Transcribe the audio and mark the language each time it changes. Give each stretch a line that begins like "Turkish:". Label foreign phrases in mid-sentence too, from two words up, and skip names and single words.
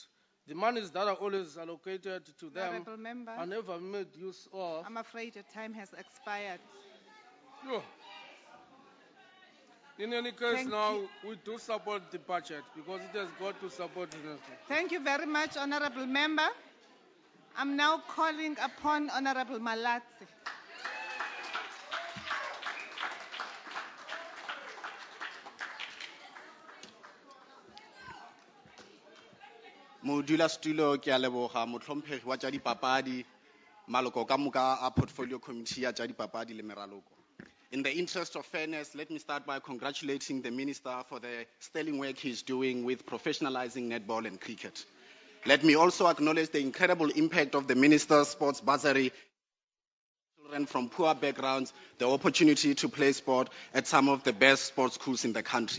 English: The monies that are always allocated to them are never made use of. I'm afraid the time has expired. Yeah. In any case, we do support the budget because it has got to support the nation. Thank you very much, honourable member. I'm now calling upon Honourable Malatsi.
Northern Sotho: Modulasetulo ke a leboga motlhomphegi wa tša dipapadi maloko ka moka a
English: portfolio committee
Northern Sotho: ya tša dipapadi le meraloko.
English: In the interest of fairness, let me start by congratulating the minister for the sterling work he's doing with professionalizing netball and cricket. Let me also acknowledge the incredible impact of the minister's sports bursary. Children from poor backgrounds the opportunity to play sport at some of the best sports schools in the country.